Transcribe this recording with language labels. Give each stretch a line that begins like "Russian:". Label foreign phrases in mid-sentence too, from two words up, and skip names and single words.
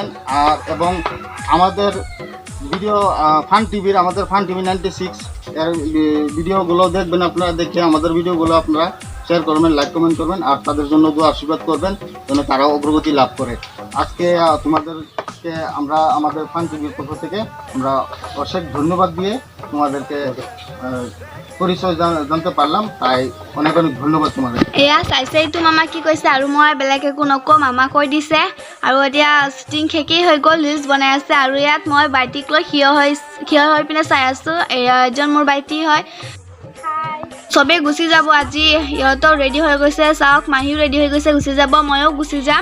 Bangla: আর এবং আমাদের ভিডিও ফান টিভির, আমাদের ফান টিভি 96 এর ভিডিওগুলো দেখবেন আপনারা, দেখে আমাদের ভিডিওগুলো আপনারা শেয়ার করবেন,
English: like comment
Bangla: করবেন, আর তাদের জন্য দোয়া আশীর্বাদ করবেন যেন তারাও অগ্রগতি লাভ করে। আজকে তোমাদেরকে আমরা আমাদের ফান টিভির পক্ষ থেকে আমরা অশেষ ধন্যবাদ দিয়ে তোমাদেরকে পরিচয় জানতে পারলাম, তাই অনেক অনেক ধন্যবাদ তোমাদের।
Assamese: এয়া চাইছেইতো মামা কি কৈছে, আৰু মই বেলেগ একো নকওঁ, মামা কৈ দিছে। আৰু এতিয়া শ্বুটিং শেষেই হৈ গ'ল, ৰিলছ বনাই আছে। আৰু ইয়াত মই বাইটিক লৈ থিয় হৈ পিনে চাই আছোঁ। এয়া এজন মোৰ বাইটি হয়। চবেই গুচি যাব আজি, ইহঁতেও ৰেডি হৈ গৈছে, চাওক মাহীও ৰেডি হৈ গৈছে, গুচি যাব, ময়ো গুচি যাম।